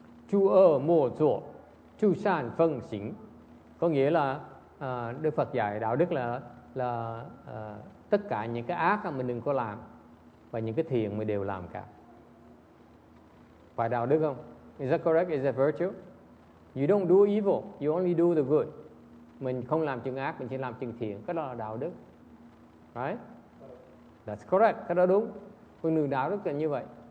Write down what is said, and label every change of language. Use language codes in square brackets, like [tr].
[vi] Chu ơ mô dỗ, chu san phân xính. Có nghĩa là Đức Phật dạy đạo đức là tất cả những cái ác mình đừng có làm, và những cái thiện mình đều làm cả. Phải đạo đức không? [en] Is that correct? Is that virtue? You don't do evil, you only do the good. [vi] Mình không làm chừng ác, mình chỉ làm chừng thiện. Cái đó là đạo đức. [en] Right? That's correct. [vi] Cái đó đúng. Con đường đạo đức là như vậy.